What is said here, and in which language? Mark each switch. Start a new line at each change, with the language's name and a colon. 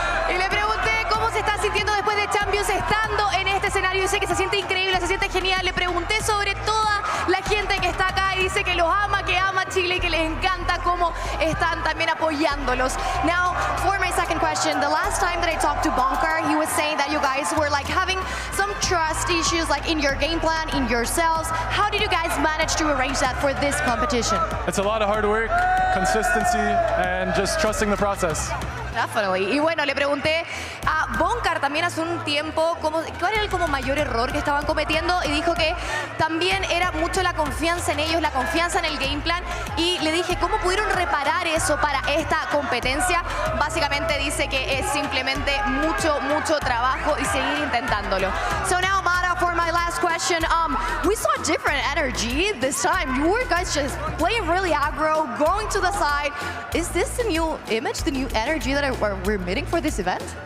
Spanish: Y le pregunté cómo se está sintiendo después de Champions estando en este escenario. Dice que se siente increíble, se siente genial. Le pregunté sobre toda la gente que está acá y dice que los ama, que ama Chile y que les encanta cómo están también apoyándolos.
English: Now, for my second question, the last time that I talked to Bonkar, he was saying that you guys were like having some trust issues like in your game plan, in yourselves. How did you guys manage to arrange that for this competition? It's a lot of hard work, consistency, and just trusting the process. Definitely.
Spanish: Y bueno, le pregunté a Bonkar también hace un tiempo cuál era el como mayor error que estaban cometiendo y dijo que también era mucho la confianza en ellos, la confianza en el game plan y le dije cómo pudieron reparar eso para esta competencia. Básicamente dice que es simplemente mucho trabajo y seguir intentándolo.
English: So now, Mata, for my last question, we saw different energy this time. You were guys just playing really aggro, going to the side. Is this the new image, the new energy that we're meeting for this event?